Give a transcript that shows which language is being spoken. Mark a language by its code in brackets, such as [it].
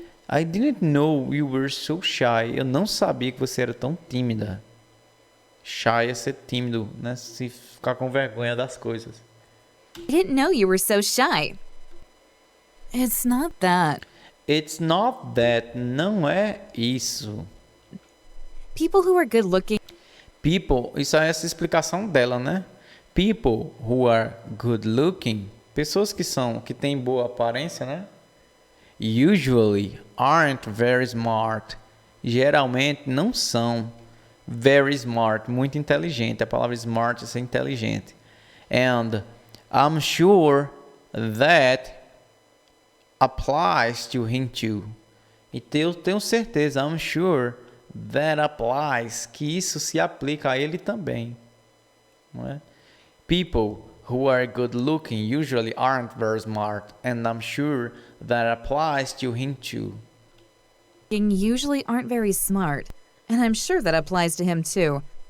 [en] I didn't know you were so shy. [pt] Eu não sabia que você era tão tímida. Shy é ser tímido, né? Se ficar com vergonha das coisas. [en] I didn't know you were so shy. It's not that. It's not that. [pt] Não é isso. [en] People who are good looking. [pt] People, isso é essa explicação dela, né? [en] People who are good looking, [pt] pessoas que têm boa aparência, né? [en] Usually aren't very smart. [pt] Geralmente não são [en] very smart, [pt] muito inteligente. A palavra smart é ser inteligente. [en] And I'm sure that applies to him too. [pt] E eu tenho certeza, [en] I'm sure that applies, [pt] que isso se aplica a ele também. Não é? [en] People who are good looking usually aren't very smart, and I'm sure that applies to him too. Usually aren't very smart, and I'm sure that applies to him too.